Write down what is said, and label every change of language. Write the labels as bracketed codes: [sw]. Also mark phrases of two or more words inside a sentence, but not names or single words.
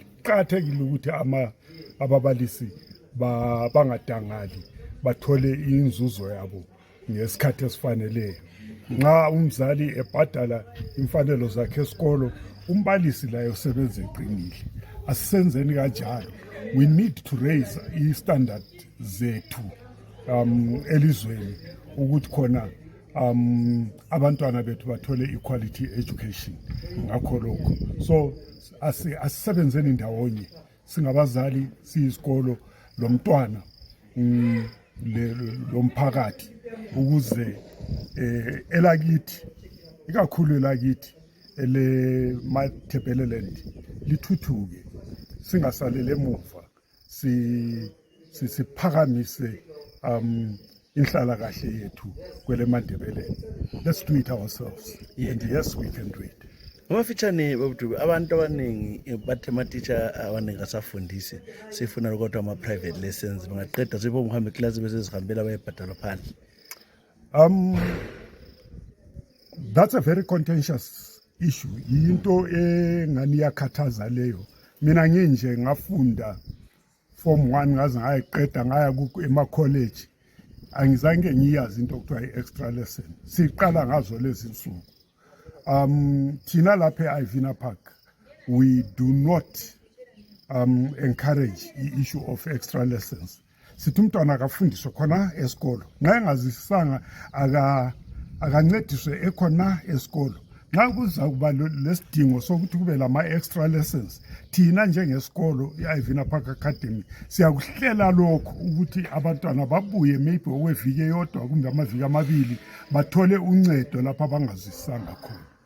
[nd] Kuqakathekile ukuthi ababalisi bangadangali bathole inzuzo yabo ngesikhathi esifaneleyo. Nxa umzali ebhadala imfanelo zakhe esikolo, umbalisi laye usebenza eqinile. Asisenzeni kanjalo. [en] We need to raise [nd] i-standard zethu elizweni ukuthi khona abantwana bethu bathole [en] equality education [nd] ngakho lokho. So asisebenzeni ndawonye singabazali, siyisikolo, lomntwana lomphakathi ukuze elakithi ikakhulu elakithi ele-Matabeleland lithuthuke, singasalele emuva, siphakamise inhlalakahle yethu kwele-Matabeleland. [en] Let's do it ourselves. And yes, we can do it. [nd] Ngomafitshane babuduku abantu abaningi bathe amatitsha abaningi asafundisi sifuna kodwa ama- [en] private lessons [nd] bangaqeda sipho mhambe eklasi bese zihambela bayebhadalwa phandle. [en] That's a very contentious issue. [nd] Into engani iyakhathaza leyo. Mina nginje ngafunda form 1 ngaze ngayiqeda ngaya ema-college. Angizange ngiyazi into okuthiwa i- [en] extra lesson. [nd] Siqala ngazo lezi nsuku. Thina lapha [en] e-Ivina Park, we do not encourage the issue of extra lessons. [nd] Sithi umntwana akafundiswe khona esikolo. Nxa engazisanga akancediswe ekhona esikolo. Nxa kuza kuba lesidingo sokuthi kube lama- [en] extra lessons, [nd] thina njengesikolo i-Ivina Park Academy siyakuhlela lokho ukuthi abantwana babuye maybe okweviki eyodwa kumbe amaviki amabili bathole uncedo lapho abangazisanga khona.